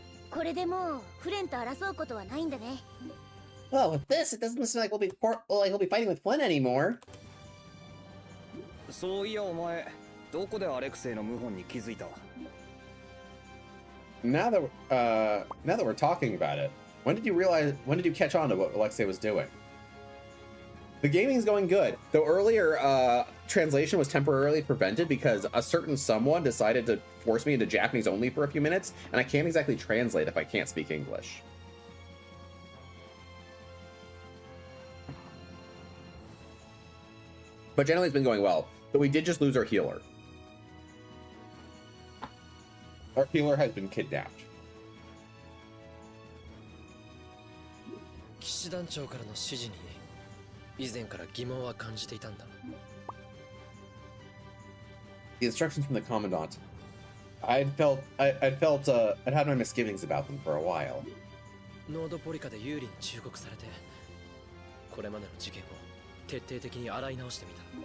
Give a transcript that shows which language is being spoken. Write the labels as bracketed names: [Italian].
[Japanese] これでもうフレンと争うことはないんだね。 [English] Well, with this, it doesn't seem like we'll be fighting with Flynn anymore. [Japanese] そういやお前、どこでアレクセイの謀反に気づいた？ [English] Now that we're talking about it, when did you catch on to what Alexei was doing? The gaming's going good. Though earlier, translation was temporarily prevented because a certain someone decided to force me into Japanese only for a few minutes, and I can't exactly translate if I can't speak English. But generally it's been going well. But we did just lose our healer. Our healer has been kidnapped. [Japanese] 騎士団長からの指示に以前から疑問は感じていたんだ。 [English] The instructions from the commandant. I'd had my misgivings about them for a while. [Japanese] ノードポリカで有利に忠告されて、これまでの事件を徹底的に洗い直してみた。